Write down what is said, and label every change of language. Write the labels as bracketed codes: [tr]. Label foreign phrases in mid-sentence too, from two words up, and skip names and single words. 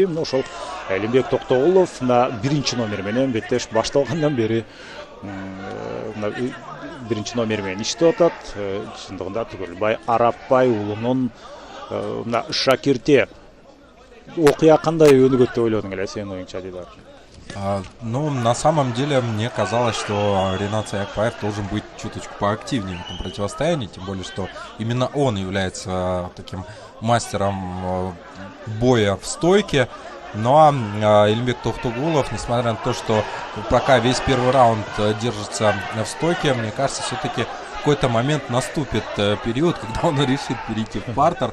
[ky] Мына ошол Илимбек Токтоголов мына биринчи номер менен беттеш башталгандан бери мына биринчи номер менен иштеп атат. Чындыгында Түгөлбай Арапбай уулунун мына шакирти. Окуя кандай өнүгөт деп ойлодуң эле сенин оюңча Дидар? [ru] Ну, на самом деле, мне казалось, что Ринат Саякбаев должен быть чуточку поактивнее в этом противостоянии, тем более, что именно он является таким мастером боя в стойке. Но Илимбек Токтогулов, несмотря на то, что пока весь первый раунд держится в стойке, мне кажется, все-таки в какой-то момент наступит период, когда он решит перейти в партер.